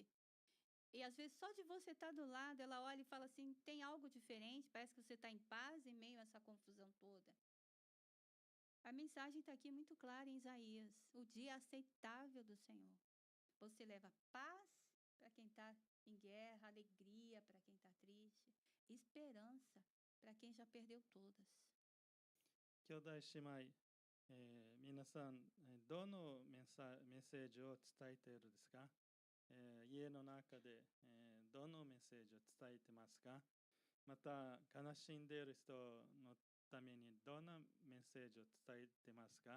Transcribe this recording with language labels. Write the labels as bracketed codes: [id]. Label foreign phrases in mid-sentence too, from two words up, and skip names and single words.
[pt] E às vezes só de você estar do lado, ela olha e fala assim, tem algo diferente, parece que você está em paz em meio a essa confusão toda. A mensagem está aqui muito clara em Isaías, o dia aceitável do Senhor. Você leva paz para quem está em guerra, alegria para quem está triste, esperança para quem já perdeu todas. [ja] 兄弟姉妹、皆さん、どのメッセージを伝えているですか？家の中で、どのメッセージを伝えてますか？また、悲しんでいる人のためにどんなメッセージを伝えてますか？